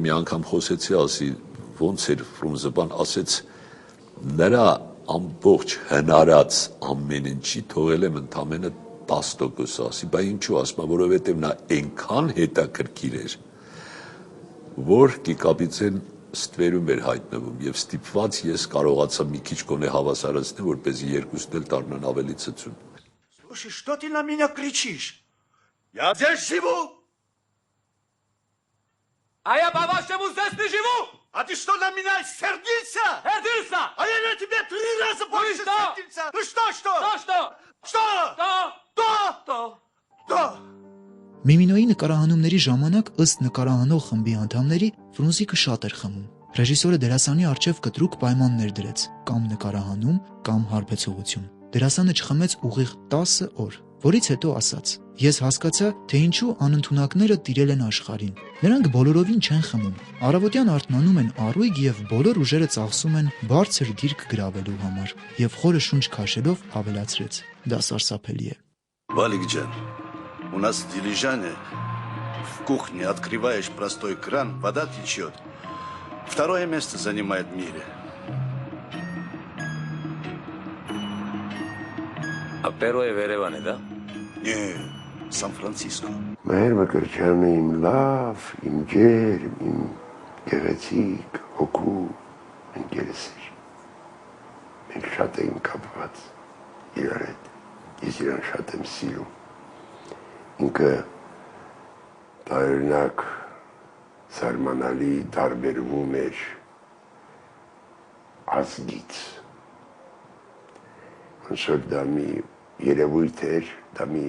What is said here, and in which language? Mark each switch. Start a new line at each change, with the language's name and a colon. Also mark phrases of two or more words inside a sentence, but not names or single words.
Armenian: մի անգամ խոսեցի, ասի ոնց էր Ֆրունզը բան, ասեց նրա ամբողջ հնարած ամեն ինչի թողել եմ ընդամենը 10%, ասի, բա ինչու, ասում, որովհետև նա այնքան հետաքրքիր էր, որ Կիկաբիձեն ստվերում էր հայտնվում եւ ստիպված ես կարողացա մի քիչ գոնե հավասարացնել, որպեսզի երկուսն էլ դառնան ավելի ցցուն։
Russian: Слушай, что ты на меня кричишь? Я здесь живу! А я по-вашему здесь не живу! А ты что, на меня сердился? Сердился! А я на тебя 3 раза больше что? сердился! Ну что? Что? Что? Что?
Armenian: Միմինոյի նկարահանումների ժամանակ ըստ նկարահանող խմբի անդամների Ֆրունզիկը շատ էր խմում։ Ռեժիսորը դերասանի առջև կտրուկ պայմաններ դրեց՝ կամ նկարահանում, կամ հարբեցողություն։ Դերասանը չխմեց ուղիղ 10 օր, որից հետո ասաց. «Ես հասկացա, թե ինչու անընդունակները տիրել են աշխարհին։ Նրանք բոլորովին չեն խմում։ Առավոտյան արթնանում են առույգ եւ բոլոր ուժերը ծախսում են բարձր դիրք գրավելու համար»։ Եվ խորը շունչ քաշելով ավելացրեց. «Դա սարսափելի է»։
Russian: Валик Джан, у нас в Дилижане в кухне открываешь простой кран, вода течет. 2 место занимает в мире. А первое в Ереване, да? Не, Сан-Франциско.
Armenian: Մհեր Մկրտչյանը իմ լավ, իմ ջերմ, իմ գեղեցիկ, հոգու ընկերս էր։ Մենք շատ էինք կապված իրար հետ, ես իրան շատ եմ սիրում։ Ինքը տարօրինակ զարմանալի տարբերվում էր ազգից։ Ոնց որ դա մի երևույթ էր, դա